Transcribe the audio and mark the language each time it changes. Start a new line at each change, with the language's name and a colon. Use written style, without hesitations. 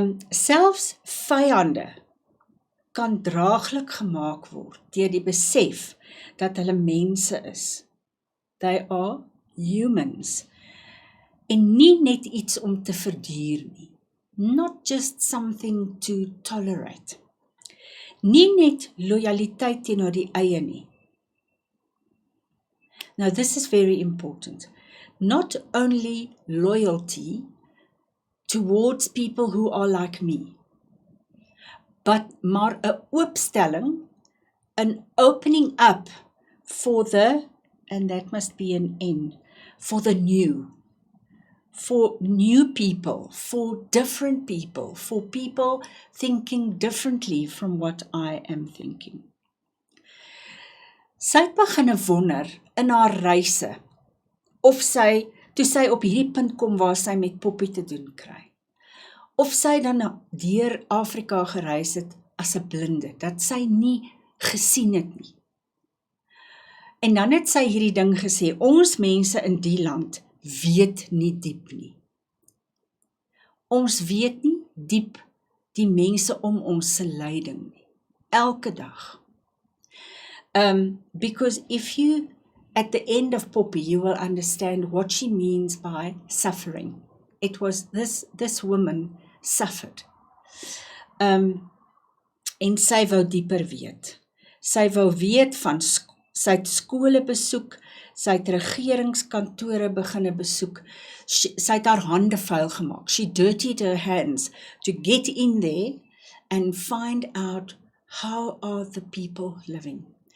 Afrikaans: Selfs vyande kan draaglik gemaak word deur die besef dat hulle mense is.
English: They are humans.
Afrikaans: En nie net iets om te verduur nie.
English: Not just something to tolerate.
Afrikaans: Nie net loyaliteit teenoor die eie nie.
English: Now this is very important. Not only loyalty towards people who are like me, but
Afrikaans: maar 'n oopstelling,
English: an opening up for the, and that must be an N, for the new. For new people, for different people, for people thinking differently from what I am thinking.
Afrikaans: Sy het begin wonder in haar reise, of sy, toe sy op hierdie punt kom waar sy met Poppy te doen kry, of sy dan deur Afrika gereis het as 'n blinde, dat sy nie gesien het nie. En dan het sy hierdie ding gesê, ons mense in die land weet nie diep nie. Ons weet nie diep die mense om ons se lyding nie. Elke dag.
English: Because if you, at the end of Poppy, you will understand what she means by suffering. It was this woman suffered.
Afrikaans: En sy wou dieper weet. Sy wou weet van, sy het skole besoek, sy het regeringskantore beginne besoek, sy het haar hande vuil gemaak.
English: She dirtied her hands to get in there and find out how are the people living.